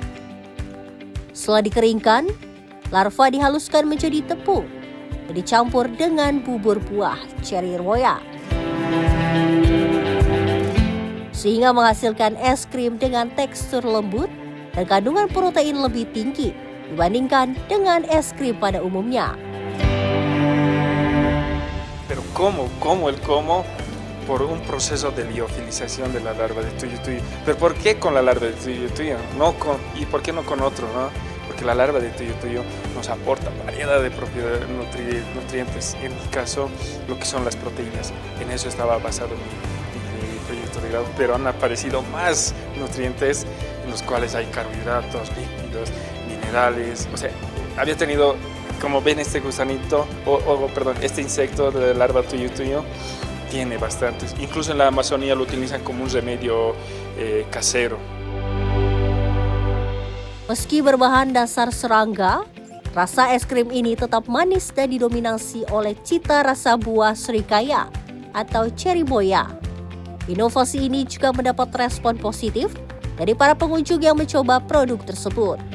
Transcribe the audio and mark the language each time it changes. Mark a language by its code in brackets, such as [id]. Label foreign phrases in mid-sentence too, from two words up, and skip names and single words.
[id] Setelah dikeringkan, larva dihaluskan menjadi tepung dan dicampur dengan bubur buah cherry roya, sehingga menghasilkan es krim dengan tekstur lembut dan kandungan protein lebih tinggi dibandingkan dengan es krim pada umumnya. [es] Pero ¿cómo por un proceso de liofilización de la larva de tuyo-tuyo? ¿Pero por qué con la larva de tuyo-tuyo? ¿Y por qué no con otro, no? Porque la larva de tuyo-tuyo nos aporta variedad de propiedades nutrientes, en mi caso lo que son las proteínas. En eso estaba basado mi proyecto de grado, pero han aparecido más nutrientes en los cuales hay carbohidratos, lípidos, minerales. O sea, había tenido, como ven, este gusanito, este insecto de la larva tuyo-tuyo tiene bastantes. Incluso en la Amazonía lo utilizan como un remedio casero. [id] Meski berbahan dasar serangga, rasa es krim ini tetap manis dan didominasi oleh cita rasa buah serikaya atau cherry boya. Inovasi ini juga mendapat respon positif dari para pengunjung yang mencoba produk tersebut.